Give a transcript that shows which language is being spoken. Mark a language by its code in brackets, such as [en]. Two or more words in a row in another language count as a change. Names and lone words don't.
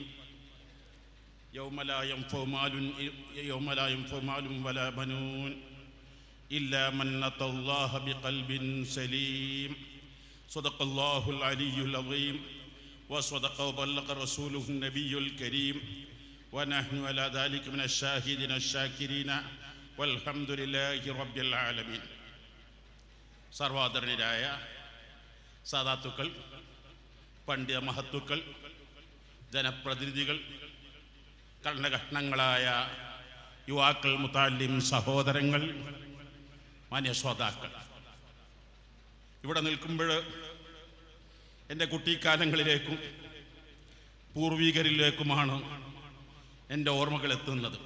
[ar] يوم لا ينفع مال ولا بنون إلا من أتى الله بقلب سليم. صدق الله العلي العظيم وصدق وبلغ رسوله النبي الكريم ونحن على ذلك من الشاهدين الشاكرين والحمد لله رب العالمين. [ml] സർവാദരണീയരായ സാദാത്തുക്കൾ, പണ്ഡിത മഹത്തുക്കൾ, ജനപ്രതിനിധികൾ, കർണകഷ്ണങ്ങളായ യുവാക്കൾ, മുതാലിം സഹോദരങ്ങൾ, മാന്യശ്രോതാക്കൾ, ഇവിടെ നിൽക്കുമ്പോൾ എൻ്റെ കുട്ടിക്കാലങ്ങളിലേക്കും പൂർവികരിലേക്കുമാണ് എൻ്റെ ഓർമ്മകൾ എത്തുന്നത്.